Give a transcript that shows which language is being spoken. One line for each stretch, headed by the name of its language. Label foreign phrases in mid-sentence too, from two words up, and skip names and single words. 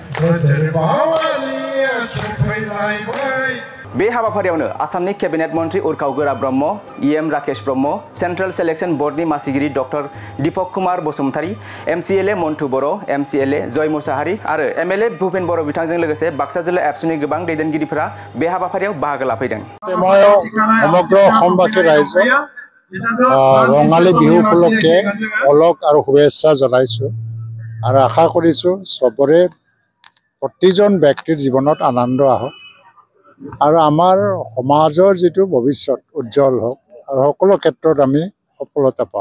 Bodo: बे हाबाफारियावनो आसामनि केबिनेट मन्त्री उर्खाव गोरा ब्रह्म, इएम राकेश ब्रह्म,
English: central selection board
Bodo: मासिगिरि डक्टर दीपक कुमार बसुमतारी, एमसिएलए मन्टु बर', एमसिएलए जय मुसाहारि आरो एमएलए भुपेन बर' बिथांजों लोगोसे बाक्सा जिल्ला एबसुनि गोबां दैदेनगिरिफोरा बे हाबाफारियाव बाहागो लाफैदों।
Assamese: समग्र অসমবাসী ৰাইজক ৰঙালী বিহু উপলক্ষে অলক আৰু শুভেচ্ছা জনাইছো আৰু আশা কৰিছো সবৰে প্ৰতিজন ব্যক্তিৰ জীৱনত আনন্দ আহক আৰু আমাৰ সমাজৰ যেটো ভৱিষ্যত উজ্জ্বল হোক আৰু সকলো ক্ষেত্ৰত আমি সফলতা পাওঁ।